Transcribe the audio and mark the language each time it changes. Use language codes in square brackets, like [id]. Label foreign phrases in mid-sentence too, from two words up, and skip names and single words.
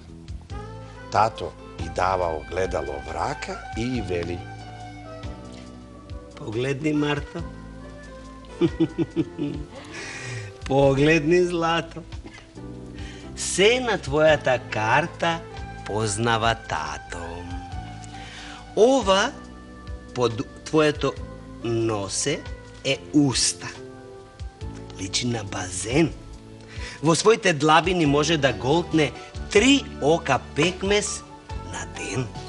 [mk] Тато и дава огледало врака и вели: Погледни, Марто. Погледни, злато. Сена твојата карта познава тато. Ова под твоето носе е уста. Личи на базен. Во своите длабини може да голтне 3 ока пекмес на ден.